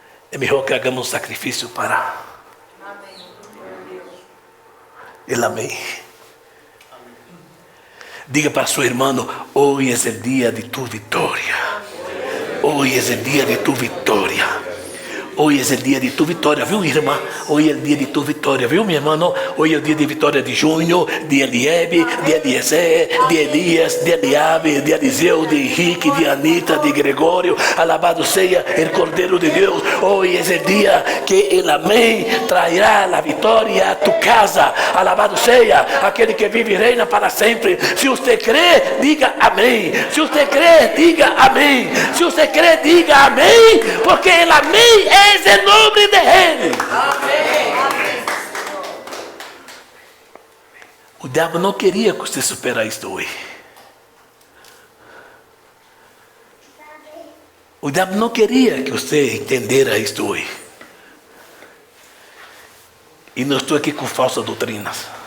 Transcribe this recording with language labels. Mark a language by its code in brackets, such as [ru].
[pt] É melhor que [es] hagamos [pt] um sacrifício para el amém. Diga para seu irmão, hoje é o dia de tu vitória. Hoje é o dia de tu vitória. [es] Hoy es el día de tu victoria, [pt] viu, irmã? [es] Hoy es el día de tu victoria, [pt] viu, [es] mi hermano? Hoy es el día de victoria de Júnior, de Eliebe, de Eliezer, de Elias, de Eliabe, de Eliseu, de Henrique, de Anita, de Gregório. Alabado sea el Cordero de Dios. Hoy es el día que el amén traerá la victoria a tu casa. Alabado sea aquel que vive y reina para siempre. Si usted cree, diga amén. Si usted cree, diga amén. Si usted cree, diga amén, porque el amén es el nombre de Él. [pt] O diabo não queria que você superasse isto hoje. O diabo não queria que você entendera isto hoje. E não estou aqui com falsas doutrinas.